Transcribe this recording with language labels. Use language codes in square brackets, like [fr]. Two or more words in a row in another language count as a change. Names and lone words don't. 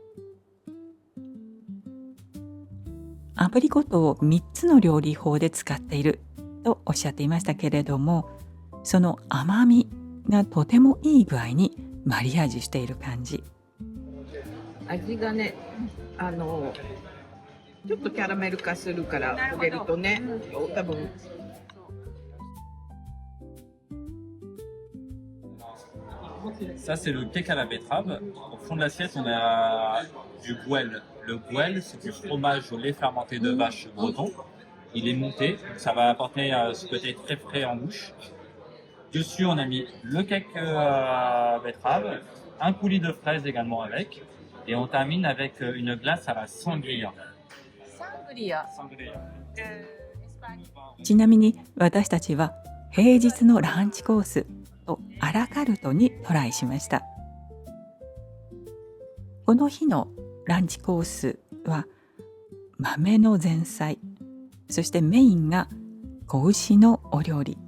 [ja] アプリコットを3つの料理法で使っているとおっしゃっていましたけれども、その甘みがとてもいい具合にマリアージュしている感じ。味がね、ちょっとキャラメル化するから焦げるとね、多分。 [fr] Ça, c'est le cake à la betterave. Au fond de l'assiette, on a du gouel. Le gouel, c'est du fromage au lait fermenté de vache breton. Il est monté, donc ça va apporter ce côté très frais en bouche. Dessus, on a mis le cake à betterave, un coulis de fraises également avec, et on termine avec une glace à la sangria. Sangria. [ja] ちなみに私たちは平日のランチコースとアラカルトにトライしました。この日のランチコースは豆の前菜、そしてメインが子牛のお料理。